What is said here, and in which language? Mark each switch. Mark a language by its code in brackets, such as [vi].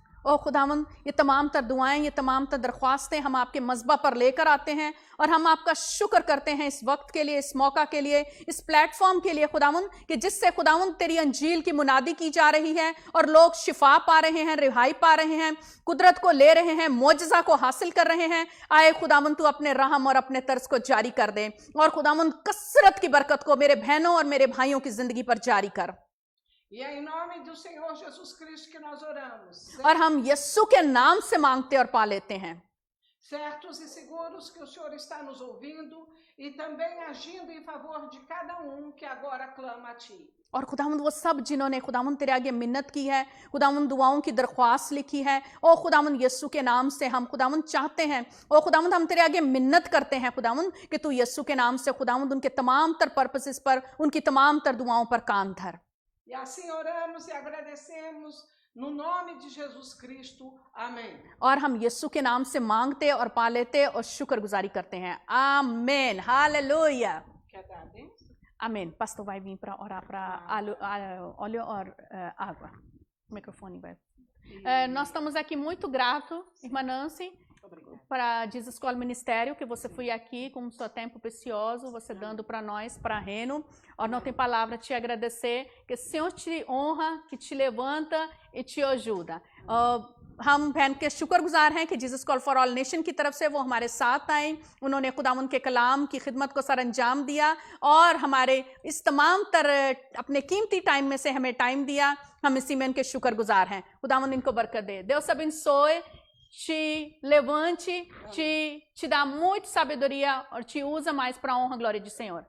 [hi] ओ खुदावंद ये तमाम तर दुआएं, ये तमाम तर दरख्वास्तें हम आपके मज़बा पर लेकर आते हैं और हम आपका शुक्र करते हैं इस वक्त के लिए, इस मौका के लिए, इस प्लेटफॉर्म के लिए खुदावंद, कि जिससे खुदावंद तेरी अंजील की मुनादी की जा रही है और लोग शिफा पा रहे हैं, रिहाई पा रहे हैं, कुदरत को ले रहे हैं, मोजज़ा को हासिल कर रहे हैं। आए खुदावंद तू अपने रहम और अपने तर्ज को जारी कर दे और खुदावंद कसरत की बरकत को मेरे बहनों और मेरे भाइयों की जिंदगी पर जारी कर। [pt] E é em nome do Senhor Jesus Cristo que nós oramos. [hi] और हम यीशु के नाम से मांगते और पा लेते हैं, [pt] Certos e seguros que o Senhor está nos ouvindo e também agindo em favor de cada que agora clama a ti. [hi] और खुदावंद वो सब जिन्होंने खुदावंद तेरे आगे मिन्नत की है, खुदावंद दुआओं की दरख्वास्त लिखी है, ओ खुदावंद यीशु के नाम से हम खुदावंद चाहते हैं, ओ खुदावंद हम तेरे आगे मिन्नत करते हैं खुदावंद कि तू यीशु के नाम से खुदावंद उनके तमाम तर पर्पसेस पर, उनकी तमाम तर दुआओं पर कान धर। [pt] E assim oramos e agradecemos no nome de Jesus Cristo. Amém. [hi] और हम यीशु के नाम से मांगते और पा लेते और शुक्रगुजारी करते हैं। आमीन, hallelujah, [pt] Quer dar a bênção? amém. Pastor vai vir para orar para óleo [hi] और [pt] água. O microfone vai. Nós estamos aqui muito gratos, irmã Nancy, para Jesus Call Ministério, que você foi aqui com o seu tempo precioso, você dando para nós, para Reno. [hi] और [pt] não tem palavra te agradecer, que o Senhor te honra, que te levanta e te ajuda. [hi] हम बहन के शुक्रगुजार हैं कि Jesus call for all nation की तरफ से वो हमारे साथ आए, उन्होंने खुदावंद के कलाम की खिदमत को सर अंजाम दिया और हमारे इस तमाम तर अपने कीमती टाइम में से हमें टाइम दिया। हम इसी में इनके शुक्रगुजार हैं। खुदावंद इनको बरकत दे। [pt] Deus abençoe, te levante, te dá muita sabedoria e te usa mais para a honra e glória do Senhor.